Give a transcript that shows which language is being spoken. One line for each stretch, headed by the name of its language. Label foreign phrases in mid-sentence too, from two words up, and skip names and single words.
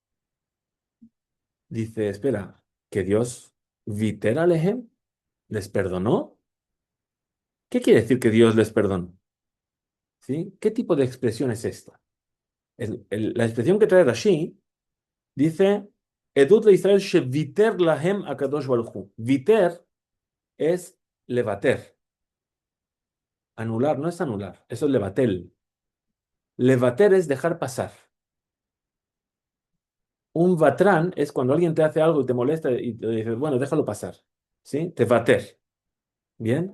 Spanish: Dice, espera, que Dios
Hebrew: ויתר עליהם,
Spanish: les perdonó. ¿Qué quiere decir que Dios les perdonó? ¿Sí? ¿Qué tipo de expresión es esta? La expresión que trae Rashi dice, Edut de Israel
Hebrew: שויתר להם הקדוש ברוך הוא.
Spanish: Viter es levater. Anular no es anular, eso es levatel. Levater es dejar pasar. Un vatrán es cuando alguien te hace algo y te molesta y te dices, bueno, déjalo pasar. ¿Sí? Te vater. ¿Bien?